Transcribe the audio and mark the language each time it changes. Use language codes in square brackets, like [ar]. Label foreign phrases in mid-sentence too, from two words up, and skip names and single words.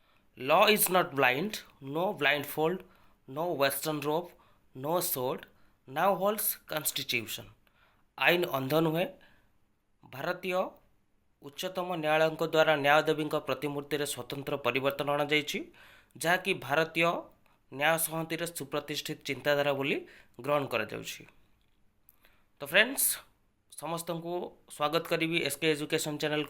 [en] Law is not blind, no blindfold, no western robe, no sword, now holds constitution. [or] ଆଇନ ଅନ୍ଧ ନୁହେଁ। ଭାରତୀୟ ଉଚ୍ଚତମ ନ୍ୟାୟାଳୟଙ୍କ ଦ୍ୱାରା ନ୍ୟାୟଦେବୀଙ୍କ ପ୍ରତିମୂର୍ତ୍ତିରେ ସ୍ୱତନ୍ତ୍ର ପରିବର୍ତ୍ତନ ଅଣାଯାଇଛି, ଯାହାକି ଭାରତୀୟ ନ୍ୟାୟ ସଂହିତାରେ ସୁପ୍ରତିଷ୍ଠିତ ଚିନ୍ତାଧାରା ବୋଲି ଗ୍ରହଣ କରାଯାଉଛି। ତ ଫ୍ରେଣ୍ଡସ୍, ସମସ୍ତଙ୍କୁ ସ୍ୱାଗତ କରିବି ଏସ୍କେ ଏଜୁକେସନ୍ ଚ୍ୟାନେଲକୁ।